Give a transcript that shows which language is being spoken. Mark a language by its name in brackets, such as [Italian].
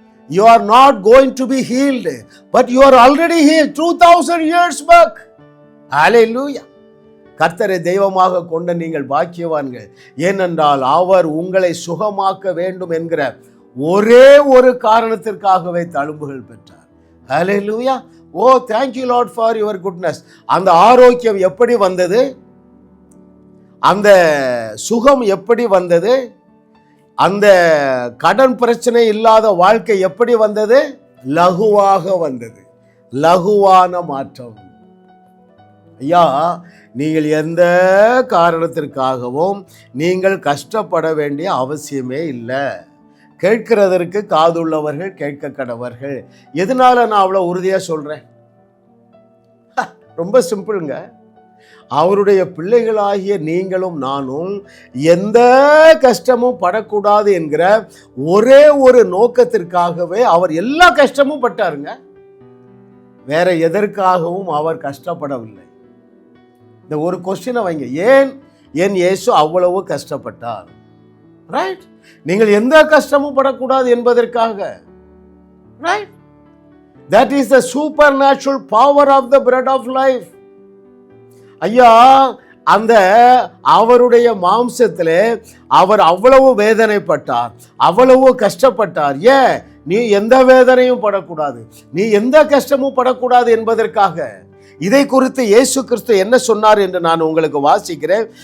[English] You are not going to be healed, but you are already healed 2000 years back. Hallelujah. [Tamil] கர்த்தரை தெய்வமாக கொண்ட நீங்கள் பாக்கியவான்கள். ஏனென்றால் அவர் உங்களை சுகமாக்க வேண்டும் என்கிற ஒரே ஒரு காரணத்திற்காகவே தழும்புகள் பெற்றார். [English] Hallelujah. Oh, thank you Lord for your goodness. [Tamil] அந்த ஆரோக்கியம் எப்படி வந்தது? அந்த சுகம் எப்படி வந்தது? அந்த கடன் பிரச்சனை இல்லாத வாழ்க்கை எப்படி வந்தது? லகுவாக வந்தது. லகுவான மாற்றம். ஐயா, நீங்கள் எந்த காரணத்திற்காகவும் நீங்கள் கஷ்டப்பட வேண்டிய அவசியமே இல்லை. கேட்கிறதற்கு காதுள்ளவர்கள் கேட்க கடவர்கள். எதனால நான் அவ்வளோ உறுதியாக சொல்றேன்? ரொம்ப சிம்பிளுங்க. அவருடைய பிள்ளைகளாகிய நீங்களும் நானும் எந்த கஷ்டமும் படக்கூடாது என்கிற ஒரே ஒரு நோக்கத்திற்காகவே அவர் எல்லா கஷ்டமும் பட்டாருங்க. வேற எதற்காகவும் அவர் கஷ்டப்படவில்லை. இந்த ஒரு கொஸ்டினை வைங்க, ஏன் என் இயேசு அவ்வளவு கஷ்டப்பட்டார்? ரைட்? நீங்கள் எந்த கஷ்டமும் படக்கூடாது என்பதற்காக. [English] Right? That is the supernatural power of the bread of life. [Tamil] ஐயா, அந்த அவருடைய மாம்சத்திலே அவர் அவ்வளவு வேதனைப்பட்டார், அவ்வளவு கஷ்டப்பட்டார். ஏன்? நீ எந்த வேதனையும் படக்கூடாது, நீ எந்த கஷ்டமும் படக்கூடாது என்பதற்காக. இதை குறித்து இயேசு கிறிஸ்து என்ன சொன்னார் என்று நான் உங்களுக்கு வாசிக்கிறேன்.